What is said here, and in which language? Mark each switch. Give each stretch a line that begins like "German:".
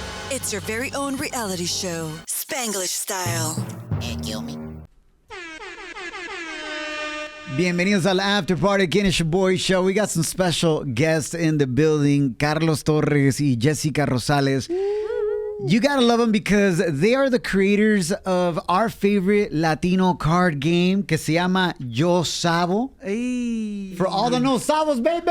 English: It's your very own reality show, Spanglish style. Kill me.
Spanish: Bienvenidos al After Party aquí en el Shoboy Show.
English: We got some special guests in the building. Carlos Torres y Jessica Rosales. You gotta love them because they are the creators of our favorite Latino card game
Spanish: que se llama
English: Yo Sabo. Hey. For all the no sabos, baby!